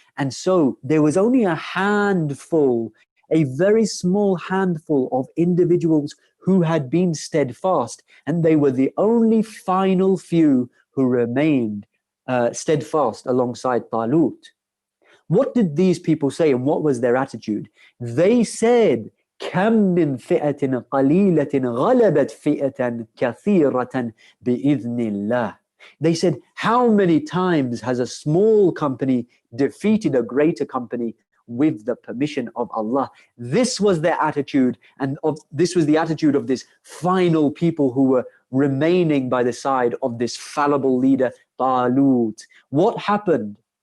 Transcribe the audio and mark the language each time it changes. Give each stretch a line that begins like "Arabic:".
English: And so there was only a handful, a very small handful of individuals who had been steadfast. And they were the only final few who remained steadfast alongside Talut. What did these people say, and what was their attitude? They said,
Arabic: كم من فئة قليلة غلبت فئة كثيرة بإذن الله.
English: They said, how many times has a small company defeated a greater company with the permission of Allah? This was their attitude, and this was the attitude of this final people who were remaining by the side of this fallible leader, Talut. What happened?